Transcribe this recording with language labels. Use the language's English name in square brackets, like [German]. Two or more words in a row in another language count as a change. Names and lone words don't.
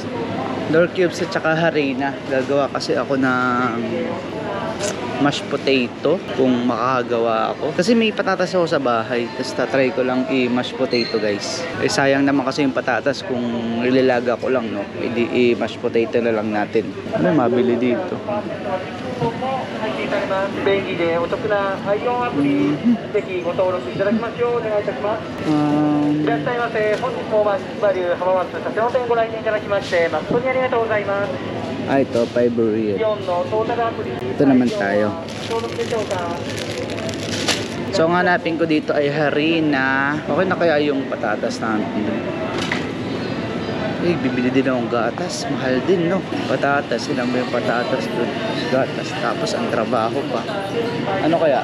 [Filipino] North Cubes at saka harina. Gagawa kasi ako ng [English] mashed potato [Filipino] kung makakagawa ako. Kasi may patatas ako sa bahay. Tapos tatry ko lang i- [English] mashed potato [Filipino] guys. Eh sayang naman kasi yung patatas kung nililaga ko lang no. I- [English] mashed potato [Filipino] na lang natin. Ano mabili dito? [Japanese] 便利でお得な iON アプリ、ぜひご登録いただきますようお願いいたします。いらっしゃいませ。本日もマックスバリュー浜松佐世保店ご来店いただきまして誠にありがとうございます。 [Filipino] Ah, ito, [English] fiber reel. [Japanese] イオンのトータルアプリ、 [Filipino] Ito naman tayo. [Japanese] 登録でしょうか。 [Filipino] So, ang hanapin ko dito ay harina. Okay na kaya yung patatas natin? Eh, bibili din akong gatas. Mahal din, no? Patatas. Ilang ba yung patatas dun? Gatas. Tapos, ang trabaho pa. Ano kaya?